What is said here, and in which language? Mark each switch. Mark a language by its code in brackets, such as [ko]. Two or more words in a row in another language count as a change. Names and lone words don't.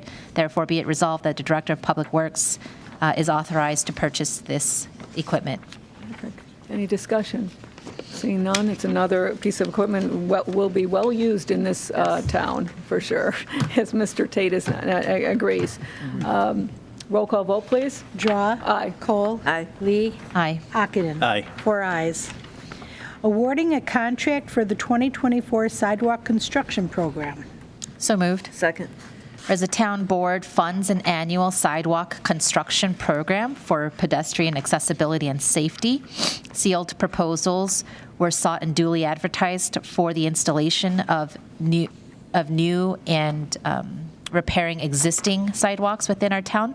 [en] Therefore, be it resolved that the Director of Public Works is authorized to purchase this equipment. Perfect. Any discussion? Seeing none, it's another piece of equipment will be well used in this town, for sure, as Mr. Tate agrees. Roll call vote, please. Drawe. Aye. Kohl. Aye. Lee. Aye. Ockenden. Aye. 4 ayes. Awarding a contract for the 2024 sidewalk construction program. So moved. Second. Whereas the town board funds an annual sidewalk construction program for pedestrian accessibility and safety. Sealed proposals were sought and duly advertised for the installation of new and repairing existing sidewalks within our town.